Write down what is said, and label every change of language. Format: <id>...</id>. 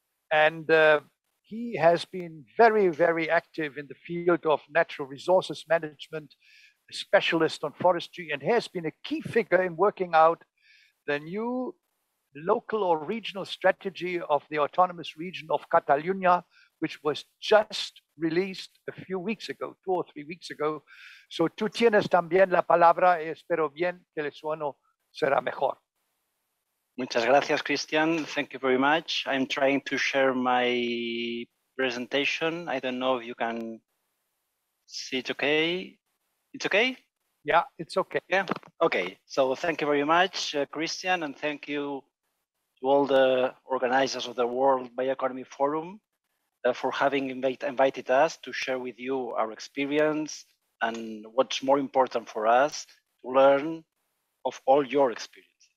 <en>And he has been very, very active in the field of natural resources management, a specialist on forestry, and has been a key figure in working out the new local or regional strategy of the autonomous region of Catalonia, which was just released a few weeks ago, 2 or 3 weeks ago.</en> <es>So tú tienes también la palabra y espero bien que el sueno será mejor. Muchas gracias, Christian.</es> <en>Thank you very much. I'm trying to share my presentation. I don't know if you can see it okay. It's okay? Yeah, it's okay. Yeah, okay. So thank you very much, Christian, and thank you to all the organizers of the World Bioeconomy Forum for having invited us to share with you our experience and what's more important for us, to learn of all your experiences.</en>